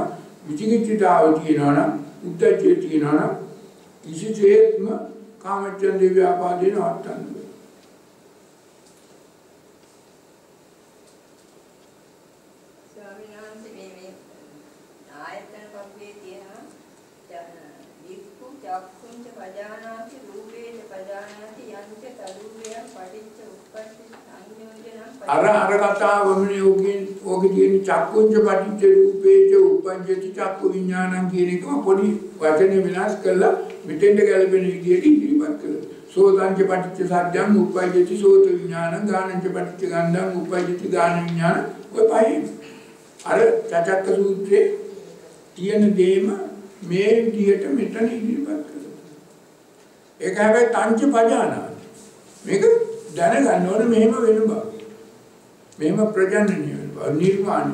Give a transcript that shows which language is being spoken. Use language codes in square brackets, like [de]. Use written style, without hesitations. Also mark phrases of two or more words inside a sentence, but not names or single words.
[si] විචිකිච්ඡාව තියෙනවා නම් උද්ධච්චය තියෙනවා නම් කිසිසේත්ම කාමච්ඡන්දේ ව්‍යාපාදේ නවත්තන්න බෑ. ස්වාමීන් වහන්සේ මේ ආයතන පබ්බේ තියෙනවා [pi] වික්ඛු චක්ඛුංච පජානාති රූපේච පජානාති යංච තදූපයං පටිච්ච උප්පත්ති සංයෝජනං [si] අර කතාවම ඕකේ තියෙන [pi] චක්කුංච පටිච්ච රූපේච උප්පජ්ජති චක්කු විඥානං [si] කියන එකම පොඩි වචනේ විනාශ කරලා මෙතෙන්ට ගැලපෙන විදියට ඉදිරිපත් කළා. [pi] සෝතංච පටිච්ච සද්දං උප්පජ්ජති සෝත විඥානං ගානංච පටිච්ච ගන්ධං උප්පජ්ජති ගාන විඥානං [si] ඔය පහේ අර චක්ක සූත්‍රයේ තියෙන දෙයම මේ විදියට මෙතන ඉදිරිපත් කළා. ඒක හැබැයි [pi] තංච පජානාති. [si] මේක දැනගන්න ඕනේ මෙහෙම වෙන බව. මෙහෙම ප්‍රජනනීය වෙන බව නිර්මාණය.